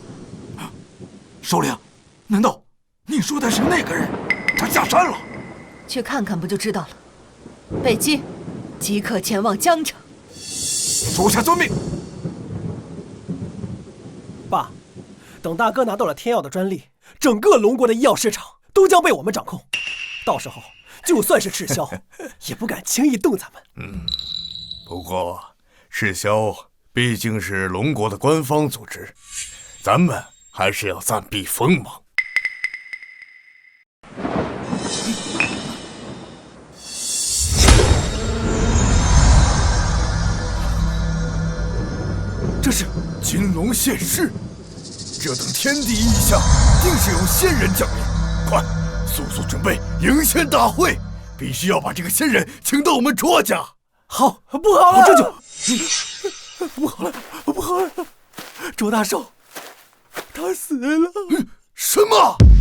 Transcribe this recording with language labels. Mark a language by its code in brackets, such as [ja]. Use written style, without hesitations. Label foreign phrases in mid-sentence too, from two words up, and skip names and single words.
[zh] 首領，難道你說的是那個人？他下山了？去看看不就知道了。北極，即刻前往江城。屬下遵命。爸，等大哥拿到了天藥的專利，整個龍國的醫藥市場都將被我們掌控，到時候就算是赤霄，也不敢輕易動咱們。不過赤霄畢竟是龍國的官方組織，咱們還是要暫避鋒芒。這是金龍現世，這等天地異象，定是有仙人降臨。快，速速準備迎仙大會，必須要把這個仙人請到我們卓家。好，不好了，這就不好了，不好了！卓大壽，他死了！什麼？